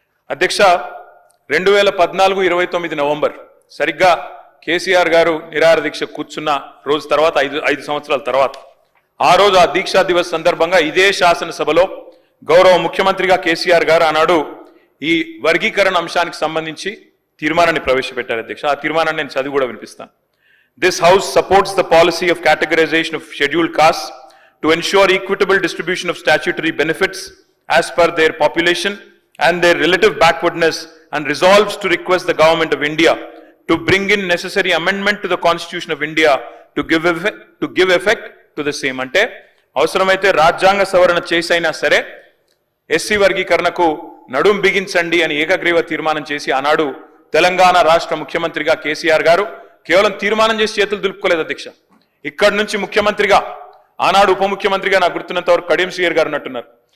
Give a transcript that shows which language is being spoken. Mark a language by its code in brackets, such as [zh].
[te] అధ్యక్ష, 2014-29 నవంబర్ సరిగ్గా కేసీఆర్ గారు నిరాహార దీక్ష కూర్చున్న రోజు తర్వాత 5 సంవత్సరాల తర్వాత, ఆ రోజు ఆ దీక్షా దివస్ సందర్భంగా ఇదే శాసనసభలో గౌరవ ముఖ్యమంత్రిగా కేసీఆర్ గారు ఆనాడు ఈ వర్గీకరణ అంశానికి సంబంధించి తీర్మానాన్ని ప్రవేశపెట్టారు అధ్యక్ష. ఆ తీర్మానాన్ని నేను చదివి కూడా వినిపిస్తాను. [en] This house supports the policy of categorization of scheduled castes to ensure equitable distribution of statutory benefits as per their population and their relative backwardness, and resolves to request the government of India to bring in necessary amendment to the Constitution of India to give effect to the same. [te] అంటే అవసరమైతే రాజ్యాంగ సవరణ చేసైనా సరే SC వర్గీకరణకు నడుం బిగించండి అని ఏకగ్రీవ తీర్మానం చేసి ఆనాడు తెలంగాణ రాష్ట్ర ముఖ్యమంత్రిగా కేసీఆర్ గారు కేవలం తీర్మానం చేసి చేతులు దులుపుకోలేదు అధ్యక్ష. ఇక్కడి నుంచి ముఖ్యమంత్రిగా, ఆనాడు ఉప ముఖ్యమంత్రిగా నాకు గుర్తున్నంత వరకు కడియం శ్రీహర్ గారు ఉన్నట్టున్నారు.